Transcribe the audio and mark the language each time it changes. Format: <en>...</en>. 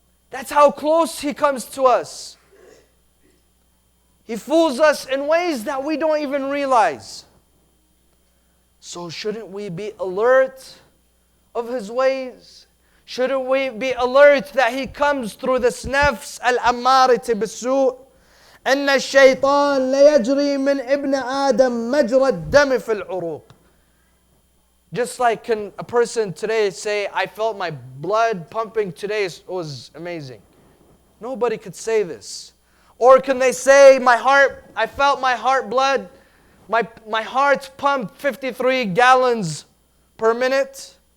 <en>That's how close he comes to us. He fools us in ways that we don't even realize. So shouldn't we be alert of his ways? Shouldn't we be alert that he comes through this nafs al-ammarati bis-su'?</en> <ar>أن الشيطان ليجري من ابن آدم مجرى الدم في العروق.</ar> <en>Just like can a person today say, I felt my blood pumping today, it was amazing. Nobody could say this. Or can they say, I felt my heart blood, my heart pumped 53 gallons per minute?</en>